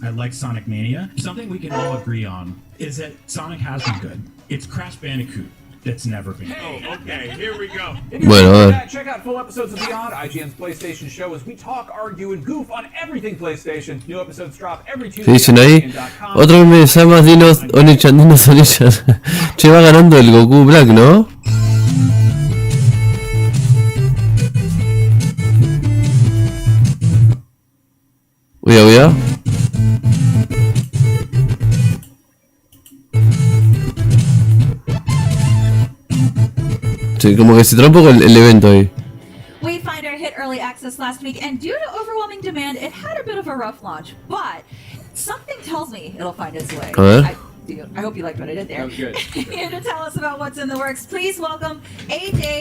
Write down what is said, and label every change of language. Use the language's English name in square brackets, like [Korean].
[English] I liked Sonic Mania. Something we can all agree on is that Sonic has been good. It's Crash Bandicoot that's never been good. Oh, okay, here we go. [Spanish] Bueno, a ver. [English] Check out full episodes of Beyond, IGN's PlayStation show, as we talk, argue, and goof on everything PlayStation. New episodes drop every Tuesday. [Spanish] ¿Qué dicen ahí? Otro meme de Samas, dinos, Onichan, dinos, Onichan. Che, va ganando el Goku Black, ¿no? Cuidado. Sí, como que se trae un poco el evento ahí. [English] Wayfinder hit early access last week, and due to overwhelming demand, it had a bit of a rough launch. But something tells me it'll find its way. [Spanish] A ver. [English] I hope you liked what I did there. That was good. Here to tell us about what's in the works, please welcome AJ.